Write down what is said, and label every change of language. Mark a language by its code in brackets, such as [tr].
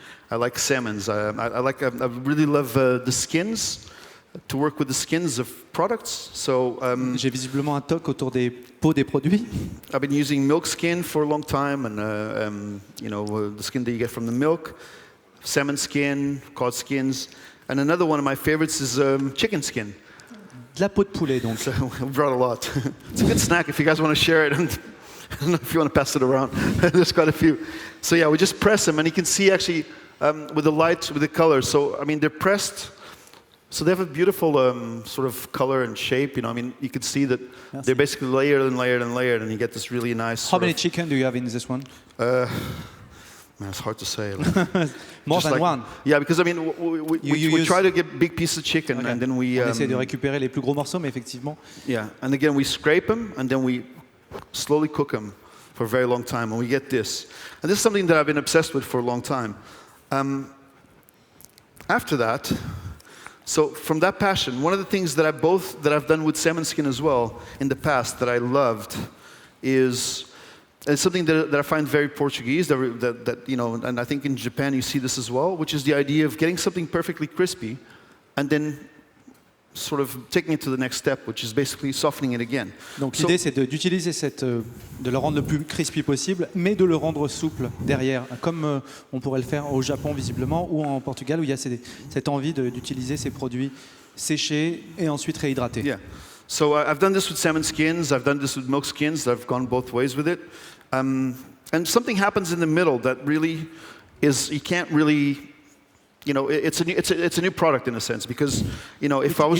[en] I like salmons. I really love the skins. To work with the skins of products. So [fr] J'ai visiblement un toc autour des peaux des produits. [en] I've been using milk skin for a long time, and the skin that you get from the milk. Salmon skin, cod skins, and another one of my favorites is chicken skin. [fr] De la peau de poulet, donc. [en] So we brought a lot. It's a good snack if you guys want to share it, and I don't know if you want to pass it around. There's quite a few. So yeah, we just press them, and you can see actually with the light, with the color. So they're pressed. So they have a beautiful sort of color and shape. You can see that they're basically layered and layered and layered, and you get this really nice. How many chicken do you have in this one? Man, it's hard to say. More Just than one. Yeah, because I mean, we try to get big pieces of chicken, Okay. and then we [fr] On essaie de récupérer les plus gros morceaux, mais effectivement, [en] yeah, and again we scrape them, and then we slowly cook them for a very long time, and we get this. And this is something that I've been obsessed with for a long time. After that, so from that passion, one of the things that I've done with salmon skin as well in the past that I loved is. It's something that I find very Portuguese, that you know, and I think in Japan you see this as well, which is the idea of getting something perfectly crispy, and then sort of taking it to the next step, which is basically softening it again. [fr] donc l'idée c'est d'utiliser de le rendre le plus crispy possible, mais de le rendre souple derrière, comme on pourrait le faire au Japon visiblement, ou en Portugal où il y a cette envie d'utiliser ces produits séchés et ensuite réhydratés. [en] Yeah. So I've done this with salmon skins, I've done this with milk skins, I've gone both ways with it. And something happens in the middle that really is, you can't really, you know, it's a new product in a sense, because, you know, if I was